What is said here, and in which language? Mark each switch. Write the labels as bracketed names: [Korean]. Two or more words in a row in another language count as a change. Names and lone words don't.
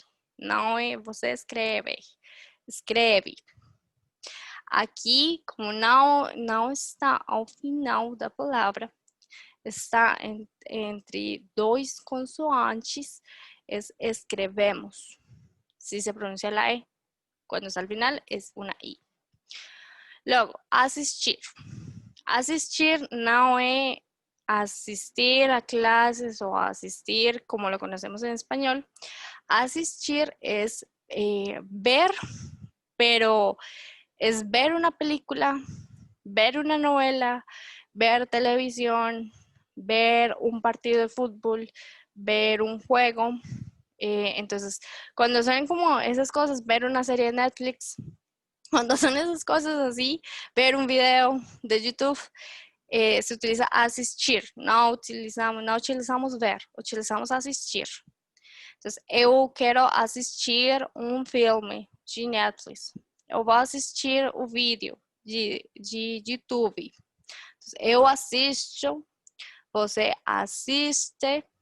[Portuguese] Não é você escreve. Escreve. Aqui, como não está ao final da palavra, está entre dois consoantes, escrevemos. [Spanish] Si se pronuncia la E, cuando está al final es una I. Luego, asistir. Asistir [Portuguese] não é [Spanish] asistir a clases o asistir como lo conocemos en español. Asistir es ver, pero es ver una película, ver una novela, ver televisión, ver un partido de fútbol, ver un juego. Entonces, cuando son como esas cosas, ver una serie de Netflix, cuando son esas cosas así, ver un video de YouTube, se utiliza assistir, [Portuguese] não utilizamos ver, utilizamos assistir. Então, eu quero assistir um filme de Netflix, eu vou assistir o vídeo de YouTube. Então, eu assisto, você assiste.